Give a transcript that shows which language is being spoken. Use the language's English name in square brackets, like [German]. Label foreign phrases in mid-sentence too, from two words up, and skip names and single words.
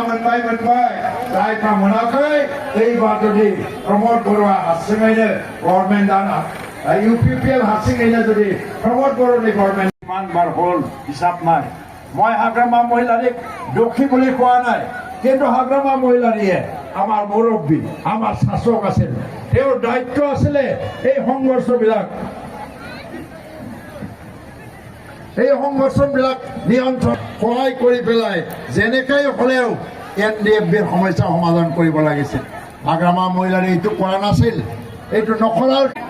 [Bodo] मोनबाय जायफ्रा मोनाखै एबार जुदि प्रमद बर'आ हारसिङैनो गभर्नमेन्टआ UPPL हारसिङैनो जुदि प्रमद बर'नि गभर्नमेन्ट [Assamese] কিমান বাৰ হ'ল হিচাপ নাই মই হাগ্ৰামা মহিলাৰীক দুখী বুলি কোৱা নাই কিন্তু হাগ্ৰামা মহিলাৰীয়ে আমাৰ মুৰব্বী আমাৰ শাসক আছিল তেওঁৰ দায়িত্ব আছিলে এই সংঘৰ্ষবিলাক নিয়ন্ত্ৰণ সহায় কৰি পেলাই যেনেকৈ হ'লেও NDFBৰ সমস্যা সমাধান কৰিব লাগিছিল হাগ্ৰামা মহিলাৰী এইটো কৰা নাছিল এইটো নকৰাৰ